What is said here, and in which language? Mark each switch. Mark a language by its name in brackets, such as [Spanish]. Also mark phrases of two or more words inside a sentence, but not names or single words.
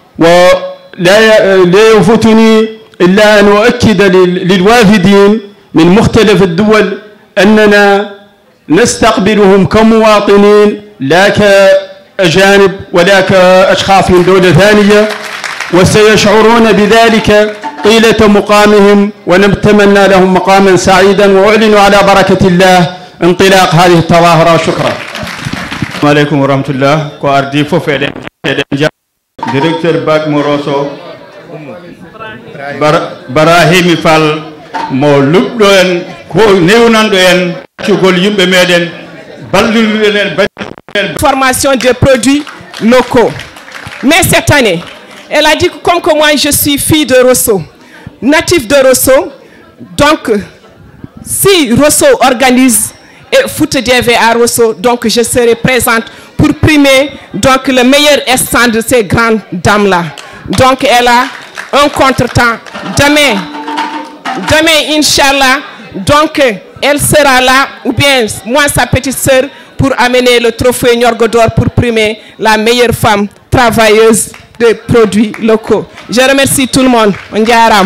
[Arabic] ولا يفوتني إلا أن أؤكد للوافدين من مختلف الدول أننا نستقبلهم كمواطنين لا كأجانب ولا كأشخاص من دولة ثانية، وسيشعرون بذلك طيلة مقامهم، ونتمنى لهم مقاما سعيدا. وأعلن على بركة الله انطلاق هذه التظاهرة. شكرا. السلام عليكم ورحمة الله. [Fula] ko ardi fofiden directeur bak Morosso Brahimi Fall mo lubdo en ko newnando en cugol yimbe meden ballude en [French] formation des produits locaux. Mais cette année, elle a dit que comme que moi je suis fille de Rosso, natif de Rosso, donc si Rosso organise et Fouta DV à Rosso, donc je serai présente pour primer donc le meilleur stand de ces grandes dames là. Donc elle a un contretemps demain, Inch'Allah, donc elle sera là, ou bien moi sa petite sœur, pour amener le trophée Niorgo d'or pour primer la meilleure femme travailleuse de produits locaux. Je remercie tout le monde. Ndiaram.